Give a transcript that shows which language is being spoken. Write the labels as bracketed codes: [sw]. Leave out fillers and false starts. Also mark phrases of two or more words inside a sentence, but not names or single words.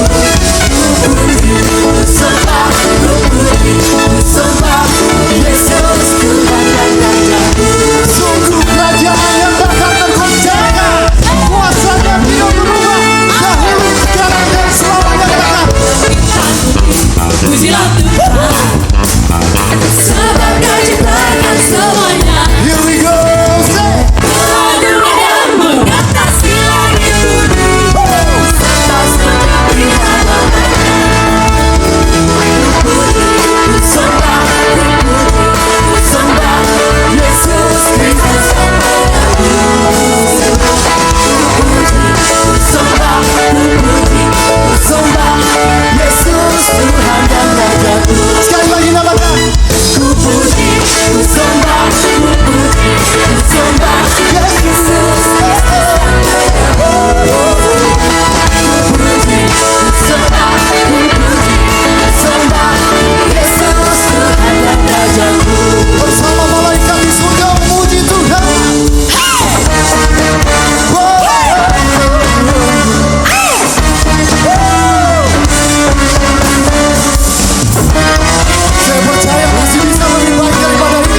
[id] Sembah, sembah Yesus Tuhan dan Rajaku. sungguh kerajaan yang takkan tergoncangkan. Kuasanya tidak berubah. Dahulu, sekarang, dan selamanya. Pujilah Tuhan, sebab Dia ciptakan semuanya. [en] Here we go, say. [id] Keraguan yang mengatasi langit bumi, sembah sujud di hadapannya. Sembah, sembah Yesus Kristus Sang Penebus. Sembah, sembah Yesus Tuhan dan Rajaku. Sekali lagi namakan. Ku puji, ku sembah, ku puji, ku sembah Yesus Kristus Sang Penebus. Ku puji, ku sembah, ku puji, ku sembah Yesus Tuhan dan Rajaku. Bersama malaikat di surga memuji Tuhan. Saya percaya masih bisa lebih baik daripada ini.